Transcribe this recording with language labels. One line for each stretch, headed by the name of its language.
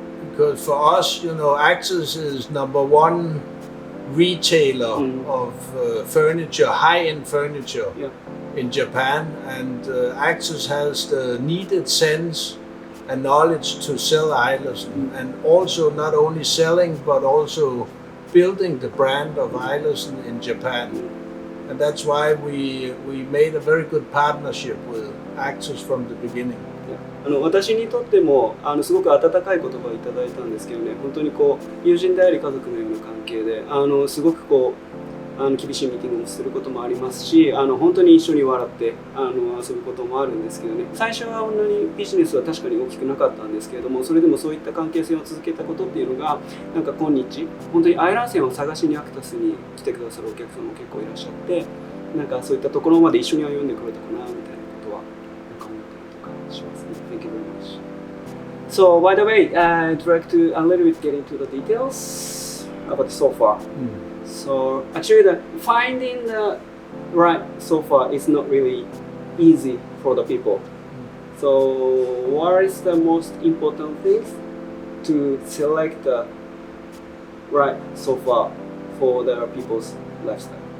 English: Because for us, Axis is number one retailer of furniture, high-end furniture in Japan, and Axis has the needed sense and knowledge to sell Eilersen, and also not only selling but also building the brand of Eilersen in Japan. And that's why we made a very good partnership with Axis from the beginning.
Japanese: 私にとってもすごく温かい言葉をいただいたんですけどね、本当に友人であり家族のような関係ですごく厳しいミーティングもすることもありますし、本当に一緒に笑って遊ぶこともあるんですけどね、最初はそんなにビジネスは確かに大きくなかったんですけれども、それでもそういった関係性を続けたことっていうのがなんか今日本当にアイラン線を探しにアクタスに来てくださるお客さんも結構いらっしゃって、なんかそういったところまで一緒に歩んでくれたかなみたいなことはなんか思ったりとかしますね。
English: Thank you very much. So by the way, I'd like to a little bit get into the details about the sofa. So actually, finding the right sofa is not really easy for the people. So what is the most important things to select the right sofa for the people's lifestyle?